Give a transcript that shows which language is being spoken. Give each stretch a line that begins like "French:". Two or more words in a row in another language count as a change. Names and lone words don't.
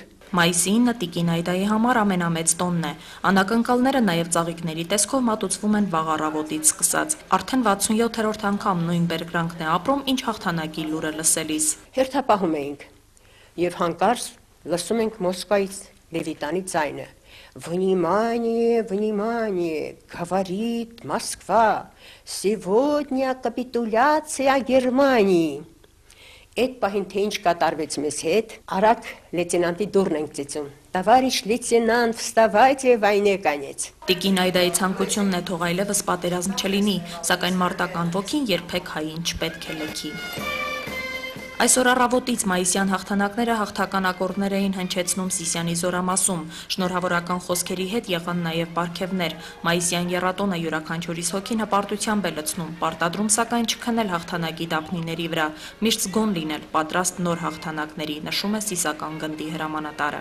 Armenian: Մայիսի 9-ը Տիկին Այդայի համար ամենամեծ տոնն է։ Անակնկալները նաև ծաղիկների տեսքով մատուցվում են վաղ առավոտից սկսած։ Արդեն 67-րդ անգամ նույն բերկրանքն է ապրում, ինչ հաղթանակի լուրը լսելիս։ Հերթապահում էինք եւ հանկարծ լսում ենք Մոսկվայից Լևիտանի ձայնը։
Russian: Внимание, внимание, говорит Москва. Сегодня капитуляция Германии.
Armenian: Այդ պահին թե ինչ կատարվեց մեզ հետ, արագ լեյտենանտի դուռն ենք ծիծում։
Russian: Товарищ лейтенант, вставайте, войне конец։
Armenian: Տիկին Այդայի ցանկությունն է թող այլևս պատերազմ չլինի, սակայն մարտական ոգին երբեք հային չպետք է լքի։ Այսօր առավոտից մայիսյան հաղթանակները հաղթական ակորդներ էին հնչեցնում Սիսյանի զորամասում, շնորհավորական խոսքերի հետ եղան նաև պարգևներ, մայիսյան եռատոնը յուրաքանչյուրիս հոգին հպարտությամբ է լցնում, պարտադրում սակայն չքնել հաղթանակի դափնիների վրա, միշտ զգոն լինել, պատրաստ նոր հաղթանակների, նշում է Սիսական գնդի հրամանատարը։